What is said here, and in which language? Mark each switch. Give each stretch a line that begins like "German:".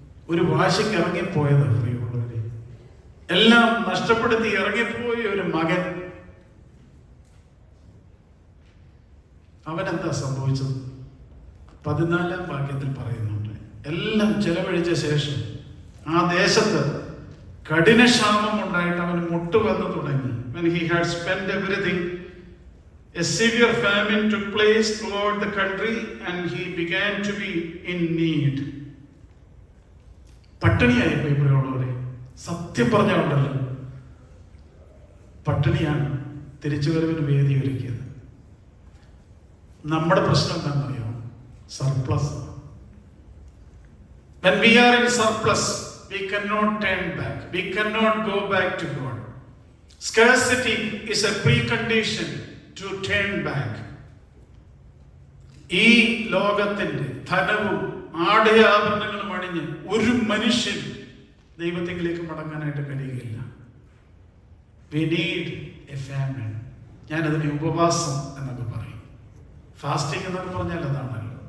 Malayalam: ഒരു വാശിക്ക് ഇറങ്ങിപ്പോയത്, പ്രിയമുള്ളവരെ, എല്ലാം നഷ്ടപ്പെടുത്തി ഇറങ്ങിപ്പോയ ഒരു മകൻ. അവനെന്താ സംഭവിച്ചത്? 14-ാം വാക്യത്തിൽ പറയുന്നുണ്ട്, എല്ലാം ചെലവഴിച്ച ശേഷം ആ ദേശത്ത് കഠിനക്ഷാമം ഉണ്ടായിട്ട് അവന് മുട്ടുവന്നു തുടങ്ങി.
English: When he had spent everything, a severe famine took place throughout the country and he began to be in need.
Malayalam: പട്ടിണിയായി പോയി പ്രിയമുള്ളവരെ. സത്യം പറഞ്ഞുകൊണ്ടല്ലോ, പട്ടിണിയാണ് തിരിച്ചുവരവിന് വേദി ഒരുക്കിയത്. നമ്മുടെ പ്രശ്നം എന്താണെന്നറിയോ? Surplus.
English: When we are in surplus, we cannot turn back. We cannot go back to God. Scarcity is a precondition to turn back.
Malayalam: ഈ ലോകത്തിന്റെ ധനവും ആടയാഭരണങ്ങളും അണിഞ്ഞ് ഒരു മനുഷ്യൻ ദൈവത്തിലേക്ക് മടങ്ങാനായിട്ട് കഴിയുകയില്ല.
English: We need a famine.
Malayalam: ഞാനതിനെ ഉപവാസം എന്നൊക്കെ പറയും. ഫാസ്റ്റിംഗ് എന്നൊക്കെ പറഞ്ഞാൽ അതാണല്ലോ.